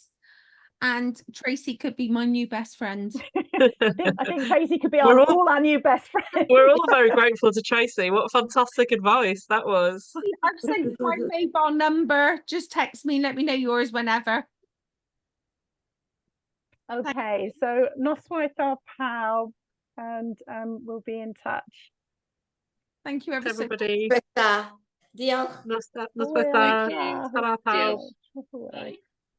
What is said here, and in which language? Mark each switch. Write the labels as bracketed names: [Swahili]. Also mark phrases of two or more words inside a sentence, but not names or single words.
[English] And Tracy could be my new best friend. I think Tracy could be all our new best friends. We're all very grateful to Tracy. What fantastic advice that was. I've sent my mobile number. Just text me, let me know yours whenever. Okay, so [Welsh] noswaith pawb, [English] and we'll be in touch. Thank you everybody. [Welsh] Diolch. Noswaith. Hwyl. Tara pawb. Hwyl.